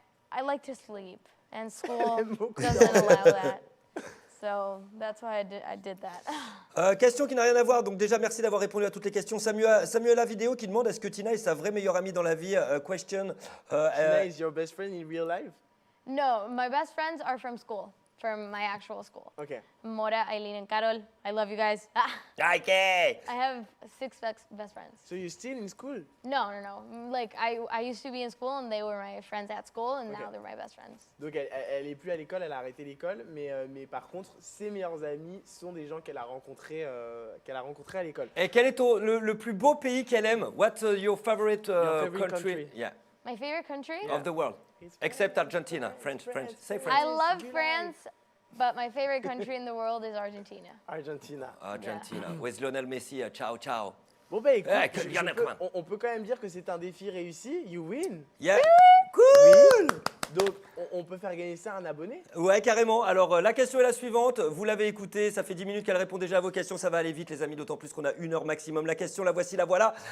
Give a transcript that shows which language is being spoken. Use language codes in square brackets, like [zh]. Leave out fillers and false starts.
[en] I like to sleep, and school [fr] aime beaucoup [en] doesn't allow that. So that's why I did that. [fr] Question qui n'a rien à voir, donc déjà merci d'avoir répondu à toutes les questions. Samuela Vidéo qui demande est-ce que Tina est sa vraie meilleure amie dans la vie? Question. [en] Tina is your best friend in real life? No, my best friends are from school, from my actual school. Ok. Mora, Eileen, and Carol. I love you guys. Ok. I have 6 best friends. So you're still in school? No. Like I used to be in school, and they were my friends at school, and Okay. now they're my best friends. [fr] Donc elle est plus à l'école, elle a arrêté l'école, mais par contre, ses meilleurs amis sont des gens qu'elle a rencontrés à l'école. Et quel est le plus beau pays qu'elle aime? [en] What's your favorite, favorite country? country? Yeah, My favorite country? of the world. It's Except Argentina. French. Say French. I love France, but my favorite country in the world is Argentina. Argentina. Argentina. With Lionel Messi. [it] Ciao, ciao. [fr] Bon bah écoute, [es] Eh, que bien être, man. [fr] on peut quand même dire que c'est un défi réussi. [en] You win. Yeah. Cool. [fr] Donc on peut faire gagner ça à un abonné. Ouais, carrément. Alors, la question est la suivante. Vous l'avez écoutée, ça fait 10 minutes qu'elle répond déjà à vos questions. Ça va aller vite, les amis, d'autant plus qu'on a 1 heure maximum. La question, la voici, la voilà.